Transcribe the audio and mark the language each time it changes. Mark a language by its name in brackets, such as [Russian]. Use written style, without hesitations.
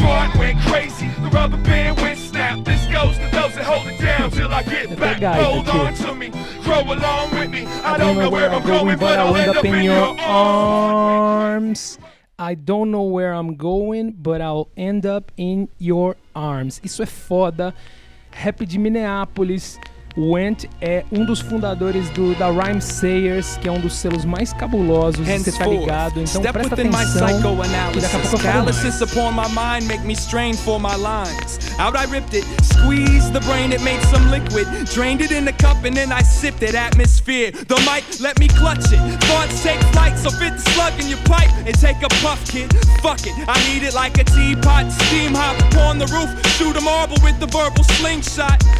[English] Smart went crazy, the rubber band went snap. This goes to those that hold it down till I get back. Hold on to me, grow along with me. I don't know where I'm going, but I'll end up in your arms. I don't know where I'm going, but I'll end up in your arms. [Portuguese] Isso é foda. Rap de Minneapolis. O Ant é um dos fundadores da Rhymesayers, que é um dos selos mais cabulosos, você tá ligado? Então presta atenção, que daqui a pouco eu falo mais. [English] Upon my mind make me strain for my lines. Out I ripped it, squeezed the brain, it made some liquid, drained it in the cup and then I sipped it. Atmosphere, the mic let me clutch it. Thoughts take flight, so fit the slug in your pipe and take a puff, kid. Fuck it, I need it like a teapot. Steam hop upon the roof, shoot a marble with the verbal slingshot.